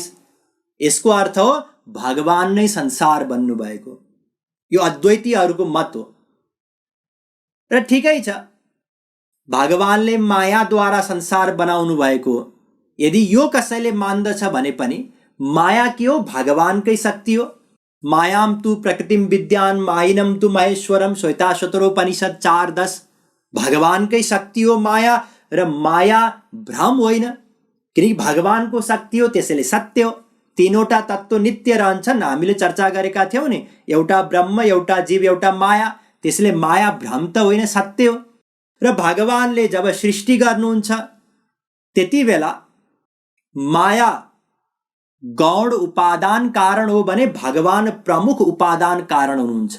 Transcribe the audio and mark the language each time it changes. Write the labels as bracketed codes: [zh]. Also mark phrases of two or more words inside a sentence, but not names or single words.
[ne] यसको अर्थ हो भगवान नै संसार बन्नु भएको। यो अद्वैतीहरूको मत हो। र ठिकै छ, भगवानले मायाद्वारा संसार बनाउनु भएको हो। यदि यो कसैले मान्दछ भने पनि माया के हो? भगवानकै शक्ति हो। [sa] मायाम तु प्रकृतिम विद्यान माइनम तु महेश्वरम, श्वेताश्वतरोपनिषद 4:10। [ne] भगवानकै शक्ति हो माया, र माया भ्रम होइन, किनकि भगवानको शक्ति हो, त्यसैले सत्य हो। तीनवटा तत्त्व नित्य रहन्छन्, हामीले चर्चा गरेका थियौँ नि, एउटा ब्रह्म, एउटा जीव, एउटा माया। त्यसैले माया भ्रम त होइन, सत्य हो। र भगवानले जब सृष्टि गर्नुहुन्छ त्यति बेला माया गौण उपादान कारण हो भने भगवान प्रमुख उपादान कारण हुनुहुन्छ।